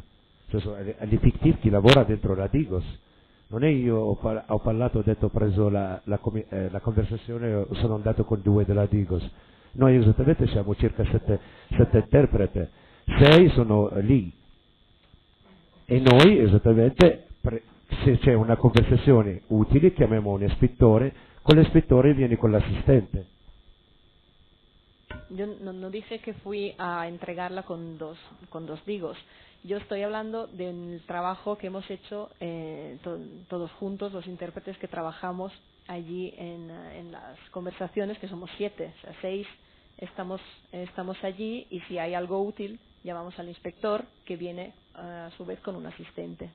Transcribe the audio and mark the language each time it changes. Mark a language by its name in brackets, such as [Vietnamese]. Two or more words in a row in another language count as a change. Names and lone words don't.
[Italian] L'effettivo chi lavora dentro la Digos. Non è io ho parlato, ho detto, ho preso la conversazione, sono andato con 2 della Digos. Noi esattamente siamo circa 7 interpreti, 6 sono lì. E noi esattamente, se c'è una conversazione utile, chiamiamo un ispettore, con l'ispettore viene con l'assistente. [Spanish] Yo no dije que fui a entregarla con dos digos. Yo estoy hablando del trabajo que hemos hecho todos juntos, los intérpretes que trabajamos allí en las conversaciones, que somos 7, o sea, 6 estamos allí, y si hay algo útil llamamos al inspector, que viene a su vez con un asistente.